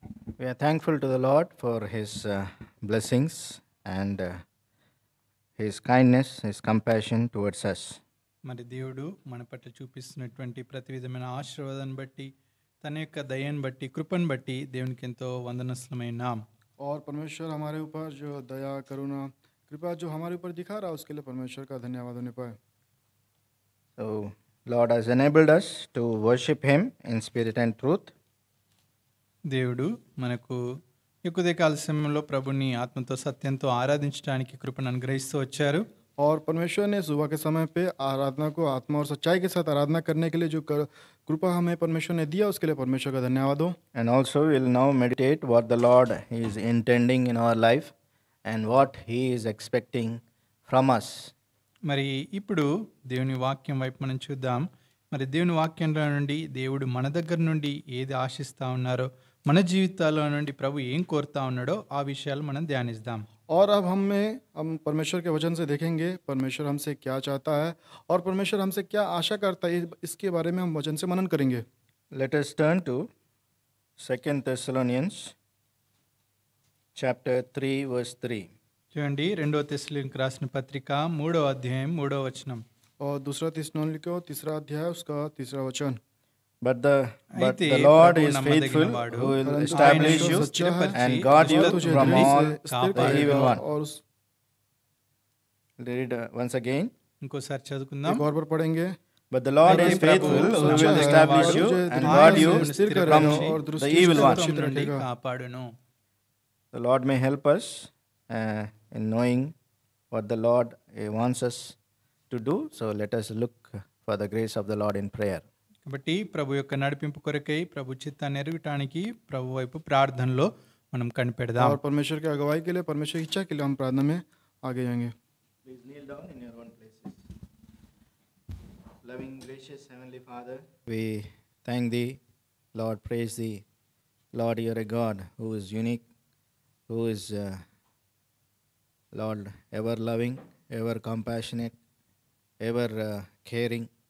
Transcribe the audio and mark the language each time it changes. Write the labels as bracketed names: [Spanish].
[English] We are thankful to the Lord for His blessings and His kindness, His compassion towards us. [Telugu] మరి దేవుడు మన పట్ల చూపిస్తున్నటువంటి ప్రతి విధమైన ఆశీర్వాదాన్ని బట్టి, తన యొక్క దయను బట్టి, కృపను బట్టి దేవునికి ఎంతో వందనస్తులమైనాం. [Hindi] और परमेश्वर हमारे ऊपर जो दया करुणा कृपा जो हमारे ऊपर दिखा रहा है उसके लिए परमेश्वर का धन्यवाद होने पाए. [English] So, Lord has enabled us to worship Him in spirit and truth. [Telugu] దేవుడు మనకు ఈ ఉదయకాల సమయంలో ప్రభుని ఆత్మతో సత్యంతో ఆరాధించడానికి కృపను అనుగ్రహిస్తూ వచ్చారు. [Hindi] और परमेश्वर ने सुबह के समय पे आराधना को आत्मा और सच्चाई के साथ आराधना करने के लिए जो कृपा हमें परमेश्वर ने दिया उसके लिए परमेश्वर का धन्यवाद हो. [English] And also we will now meditate what the Lord is intending in our life and what He is expecting from us. [Telugu] మరి ఇప్పుడు దేవుని వాక్యం వైపు మనం చూద్దాం. మరి దేవుని వాక్యంలో నుండి దేవుడు మన దగ్గర నుండి ఏది ఆశిస్తూ ఉన్నారో, మన జీవితాల్లో నుండి ప్రభు ఏం కోరుతా ఉన్నాడో ఆ విషయాలు మనం ధ్యానిద్దాం. [Hindi] और अब हम परमेश्वर के वचन से देखेंगे परमेश्वर हमसे क्या चाहता है और परमेश्वर हमसे क्या आशा करता है, इसके बारे में हम वचन से मनन करेंगे. [English] Let us turn to 2 Thessalonians chapter 3 verse 3. [Telugu] చూడండి, 2 తెస్సలోనికీయులకు రాసిన పత్రిక 3వ అధ్యాయం 3వ వచనం. [Hindi] और दूसरा थिस्सलुनीके 3रा अध्याय उसका 3रा वचन. [English] But the [Telugu] అయితే [English] Lord [Telugu] ప్రభు [English] is [Telugu] నమ్మదగిన [English] faithful, [Telugu] వాడు, [English] who will [Hindi] परंतु [English] establish [Telugu] ఆయన [English] you [Hindi] सच्चा [English] and guard you [Hindi] तुझे [English] from [Hindi] धीरे [English] all [Hindi] से स्थिर [English] the evil [Hindi] करेगा. [English] one. [Hindi] और [English] Read once again. [Telugu] ఇంకోసారి చదువుకుందాం. [Hindi] एक और बार पढ़ेंगे. [English] But the Lord [Telugu] అయితే [English] is [Telugu] Prabhu [English] faithful, who will [Telugu] సత్యమైన [English] establish [Telugu] వాడు, [English] you [Hindi] तुझे [English] and [Hindi] धीरे [English] guard [Hindi] से [English] you [Hindi] स्थिर [English] from [Hindi] करेगा और [English] the [Hindi] दृष्टि [English] evil [Hindi] से [English] one. [Hindi] सुरक्षित [Telugu] నుండి [Hindi] रखेगा. [Telugu] కాపాడును. [English] The Lord may help us in knowing what the Lord wants us to do. So let us look for the grace of the Lord in prayer. [Telugu] కాబట్టి ప్రభు యొక్క నడిపింపు కొరకై, ప్రభు చిత్తాన్ని ఎరగటానికి ప్రభు వైపు ప్రార్థనలో మనం కనిపెడదాం. [Hindi] और परमेश्वर की अगुवाई के लिए परमेश्वर की इच्छा के लिए हम प्रार्थना में आगे जाएंगे. [English] Please kneel down in your own places. Loving, gracious Heavenly Father, we thank Thee, Lord, praise Thee. Lord, You are a God who is unique, who is, Lord, ever loving, ever compassionate, ever caring.